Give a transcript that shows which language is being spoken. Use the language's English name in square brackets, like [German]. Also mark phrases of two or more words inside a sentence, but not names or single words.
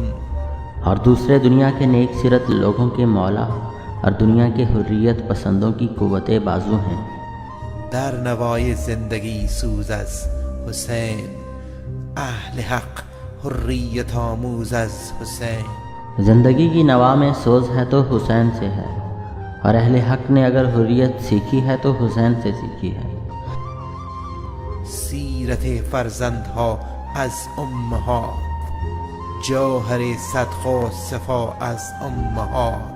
[Urdu] اور دوسرے دنیا کے نیک سیرت لوگوں کے مولا اور دنیا کے حریت پسندوں کی قوت بازو ہیں۔ [Persian] در نوای زندگی سوز از حسین، اہل حق حریت آموز از حسین۔ [Urdu] زندگی کی نوا میں سوز ہے تو حسین سے ہے، اور اہل حق نے اگر حریت سیکھی ہے تو حسین سے سیکھی ہے۔ [Persian] سیرت فرزندها از امهات، جوهر صدق و صفا از امهات۔